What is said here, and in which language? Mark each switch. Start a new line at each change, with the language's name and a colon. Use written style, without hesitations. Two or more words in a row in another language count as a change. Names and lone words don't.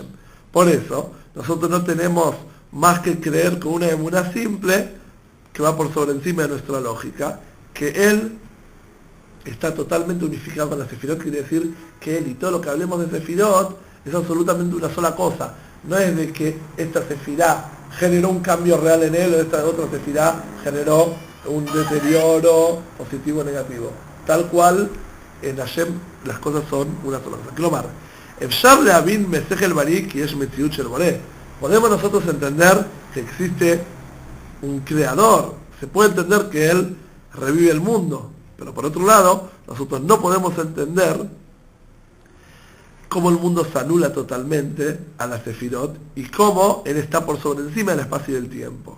Spanish: Por eso, nosotros no tenemos más que creer con una emuná simple que va por sobre encima de nuestra lógica, que él está totalmente unificado con la Sefirot, quiere decir que él y todo lo que hablemos de Sefirot es absolutamente una sola cosa. No es de que esta Sefirá generó un cambio real en él o esta otra Sefirá generó un deterioro positivo o negativo. Tal cual en Hashem las cosas son una sola cosa.
Hebrew: כלומר, אפשר להבין משכל בריא כי יש מציאות של בורא.
Spanish: Podemos nosotros entender que existe un creador, se puede entender que él revive el mundo, pero por otro lado, nosotros no podemos entender cómo el mundo se anula totalmente a la Sefirot y cómo él está por sobre encima del espacio y del tiempo.